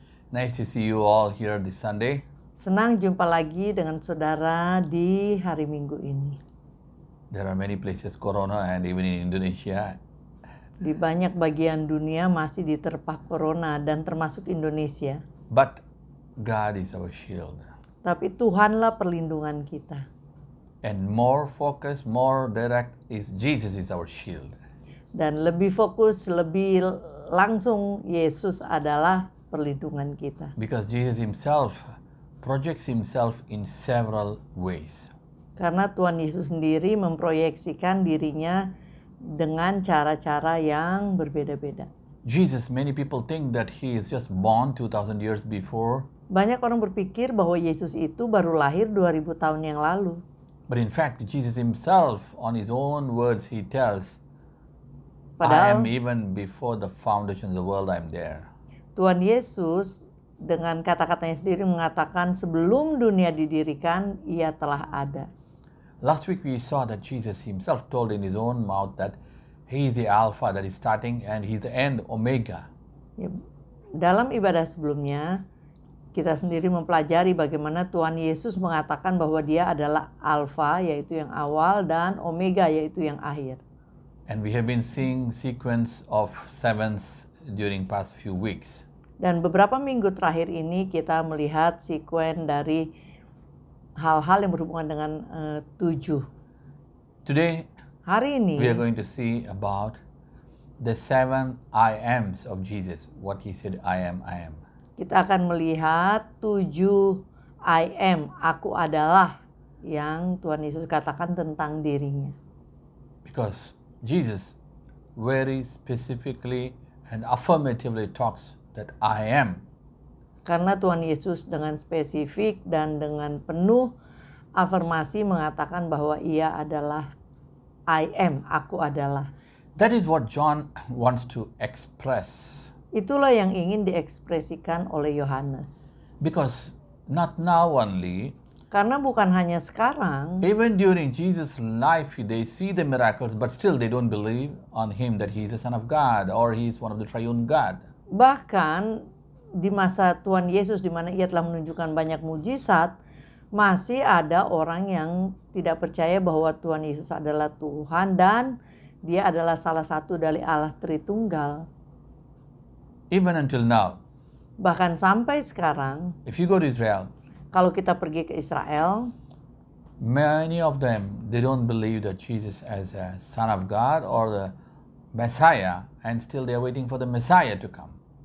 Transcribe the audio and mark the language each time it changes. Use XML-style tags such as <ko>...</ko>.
<en>Nice to see you all here this Sunday.</en> <id>Senang jumpa lagi dengan saudara di hari Minggu ini.</id> <en>There are many places corona and even in Indonesia.</en> <id>Di banyak bagian dunia masih diterpa corona dan termasuk Indonesia.</id> <en>But God is our shield.</en> <id>Tapi Tuhanlah perlindungan kita.</id> <en>And more focus, more direct is Jesus is our shield.</en> <id>Dan lebih fokus, lebih langsung Yesus adalah perlindungan kita.</id> <en>Because Jesus himself projects himself in several ways.</en> <id>Karena Tuhan Yesus sendiri memproyeksikan dirinya dengan cara-cara yang berbeda-beda.</id> <en>Jesus, many people think that he is just born 2000 years before.</en> <id>Banyak orang berpikir bahwa Yesus itu baru lahir 2000 tahun yang lalu.</id> <en>But in fact, Jesus himself, on his own words, he tells, I</en> <id>Padahal</id> <en>am even before the foundation of the world, I am there.</en> <id>Tuhan Yesus dengan kata-katanya sendiri mengatakan sebelum dunia didirikan, ia telah ada.</id> <en>Last week we saw that Jesus himself told in his own mouth that he is the Alpha that is starting and he is the end, Omega.</en> <id>Ya, dalam ibadah sebelumnya, kita sendiri mempelajari bagaimana Tuhan Yesus mengatakan bahwa dia adalah Alfa, yaitu yang awal, dan Omega, yaitu yang akhir.</id> <en>And we have been seeing sequence of sevens during past few weeks.</en> <id>Dan beberapa minggu terakhir ini kita melihat sekuen dari hal-hal yang berhubungan dengan 7.</id> <en>Today</en> <id>Hari ini</id> <en>we are going to see about the 7 I ams of Jesus, what he said, I am, I am.</en> <id>kita akan melihat 7</id> <en>I am,</en> <id>aku adalah, yang Tuhan Yesus katakan tentang dirinya.</id> <en>Because Jesus very specifically and affirmatively talks that I am.</en> <id>Karena Tuhan Yesus dengan spesifik dan dengan penuh afirmasi mengatakan bahwa ia adalah</id> <en>I am,</en> <id>aku adalah.</id> <en>That is what John wants to express.</en> <id>Itulah yang ingin diekspresikan oleh Yohanes.</id> <en>Because not now only,</en> <id>Karena bukan hanya sekarang,</id> <en>even during Jesus' life, they see the miracles, but still they don't believe on him that he is the Son of God or he is one of the triune God.</en> <id>bahkan di masa Tuhan Yesus di mana ia telah menunjukkan banyak mujizat, masih ada orang yang tidak percaya bahwa Tuhan Yesus adalah Tuhan dan dia adalah salah satu dari Allah Tritunggal.</id> <en>Even until now,</en> <id>Bahkan sampai sekarang,</id> <en>if you go to Israel,</en> <id>kalau kita pergi ke Israel,</id> <en>many of them, they don't believe that Jesus as a Son of God or the Messiah, and still they are waiting for the Messiah to come.</en>